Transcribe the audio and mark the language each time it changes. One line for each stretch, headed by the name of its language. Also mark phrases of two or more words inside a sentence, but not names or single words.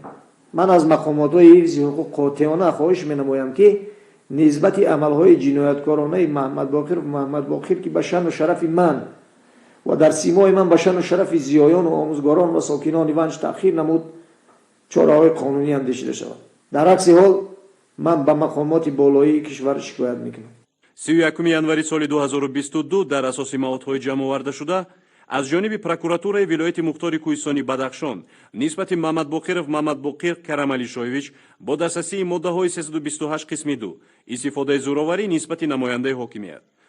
Persian: من از مقامات حفظ حقوق قاطعانه خواهش می‌نمایم که نسبت عملهای جنایتکارانه محمد باقر که به شأن و شرف من و در سیمای من به شأن و شرف زیایان و آموزگاران و ساکنان ونج تأخیر نمود، چاره‌های قانونی اندیشیده شود. در عکس حال من به مقامات بالایی کشور شکایت میکنم.
Tajik: 31 январи соли 2022 дар асоси маҳлудҳои ҷамъоварда шуда аз ҷониби прокуратураи вилояти мухтори Кӯҳистони Бадахшон нисбати Маҳмад Боқир Карамалишоевич бо дастрасии моддаҳои 328 қисми 2 истифодаи зӯроварӣ нисбати намояндаи ҳокимият,